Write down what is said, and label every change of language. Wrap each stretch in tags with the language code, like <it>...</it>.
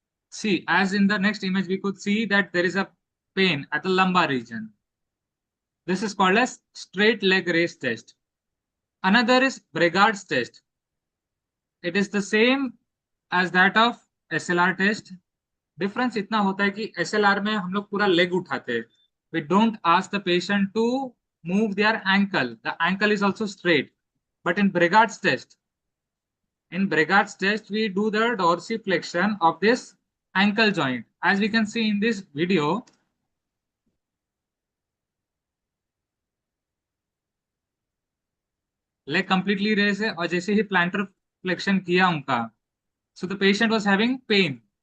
<en>See, as in the next image, we could see that there is a pain at the lumbar region. This is called as straight leg raise test. Another is Bragard's test. It is the same as that of SLR test.</en> <hi>Difference इतना होता है कि SLR में हम लोग पूरा leg उठाते हैं.</hi> <en>We don't ask the patient to move their ankle. The ankle is also straight. But in Bragard's test, we do the dorsiflexion of this ankle joint. As we can see in this video, leg completely raised</en> <hi>है और जैसे ही plantar flexion किया उनका,</hi> <en>so the patient was having pain.</en>